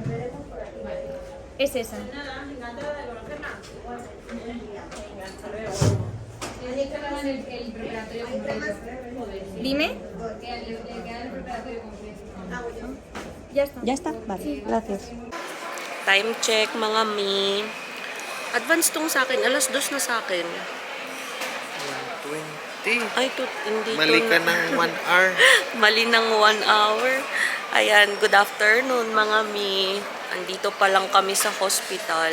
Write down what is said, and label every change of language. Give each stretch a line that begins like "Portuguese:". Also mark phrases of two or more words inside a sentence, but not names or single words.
Spanish: Es esa. Dime. Ya está. Ya está, vale, gracias.
English: Time check
Filipino: mga mi. Advance tong sa akin. Alas 2 na sa akin. 20. Ay, hindi Mali to ka na- ng 1 hour. Mali ng 1 hour. Ayan,
English: good afternoon
Filipino: mga mi. Andito pa lang kami sa hospital.